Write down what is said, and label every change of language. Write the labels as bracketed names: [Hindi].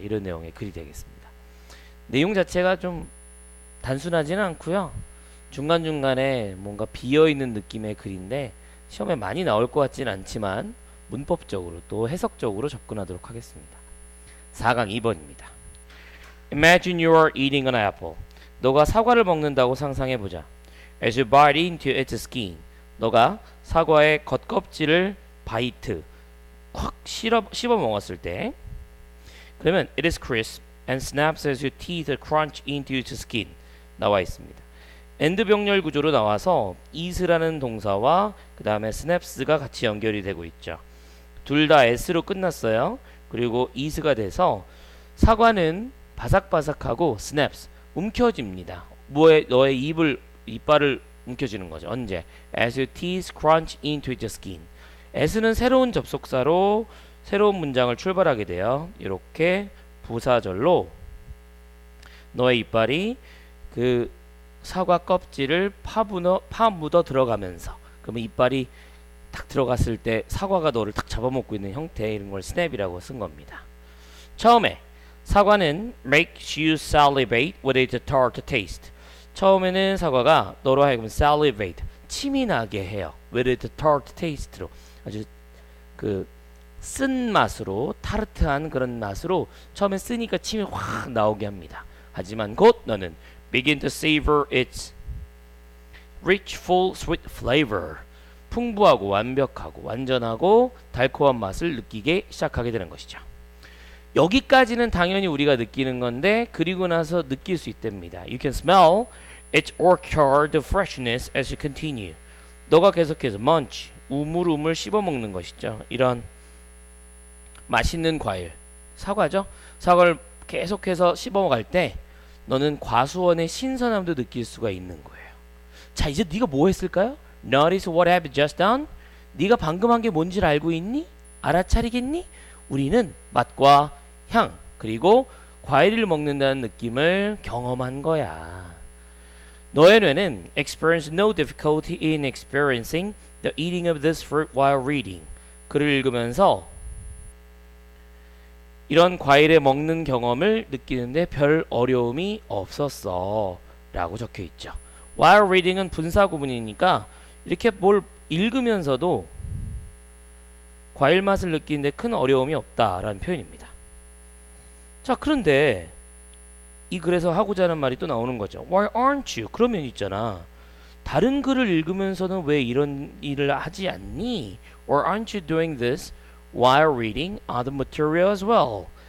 [Korean] 이런 내용의 글이 되겠습니다. 내용 자체가 좀 단순하지는 않고요. 중간중간에 뭔가 비어있는 느낌의 글인데 시험에 많이 나올 것 같지는 않지만 문법적으로 또 해석적으로 접근하도록 하겠습니다. 4강 2번입니다. [English] Imagine you are eating an apple. [Korean] 너가 사과를 먹는다고 상상해보자. [English] As you bite into its skin. [Korean] 너가 사과의 겉껍질을 바이트 확 씹어 먹었을 때, 그러면 [English] it is crisp and snaps as your teeth crunch into its skin. [Korean] 나와 있습니다. 엔드 병렬 구조로 나와서 eat라는 동사와 그 다음에 snaps가 같이 연결이 되고 있죠. 둘 다 s로 끝났어요. 그리고 eat가 돼서 사과는 바삭바삭하고 snaps 움켜집니다. 너의 이빨을 움켜쥐는 거죠. 언제? [English] As your teeth crunch into the skin. [Korean] s는 새로운 접속사로 새로운 문장을 출발하게 돼요. 이렇게 부사절로 너의 이빨이 그 사과 껍질을 파묻어 들어가면서, 그러면 이빨이 딱 들어갔을 때 사과가 너를 딱 잡아먹고 있는 형태, 이런 걸 스냅이라고 쓴 겁니다. 처음에 사과는 [English] makes you salivate with its tart taste. [Korean] 처음에는 사과가 너로 하여금 salivate, 침이 나게 해요. [English] with its tart taste [Korean] 로, 아주 그 쓴 맛으로, 타르트한 그런 맛으로 처음에 쓰니까 침이 확 나오게 합니다. 하지만 곧 너는 [English] begin to savor its rich, full, sweet flavor. [Korean] 풍부하고 완벽하고 완전하고 달콤한 맛을 느끼게 시작하게 되는 것이죠. 여기까지는 당연히 우리가 느끼는 건데, 그리고 나서 느낄 수 있답니다. [English] You can smell its orchard freshness as you continue. [Korean] 너가 계속해서 munch, 우물우물 씹어먹는 것이죠. 이런 맛있는 과일, 사과죠. 사과를 계속해서 씹어갈 때 너는 과수원의 신선함도 느낄 수가 있는 거예요. 자, 이제 네가 뭐 했을까요? [English] Notice what I have just done. [Korean] 네가 방금 한 게 뭔지를 알고 있니? 알아차리겠니? 우리는 맛과 향 그리고 과일을 먹는다는 느낌을 경험한 거야. 너의 뇌는 [English] experience no difficulty in experiencing the eating of this fruit while reading. [Korean] 글을 읽으면서 이런 과일에 먹는 경험을 느끼는데 별 어려움이 없었어 라고 적혀 있죠. [English] While reading [Korean] 은 분사 구문이니까 이렇게 뭘 읽으면서도 과일 맛을 느끼는데 큰 어려움이 없다라는 표현입니다. 자, 그런데 이 글에서 하고자 하는 말이 또 나오는 거죠. [English] Why aren't you? [Korean] 그러면 있잖아, 다른 글을 읽으면서는 왜 이런 일을 하지 않니? [English] Or aren't you doing this while reading other material as well?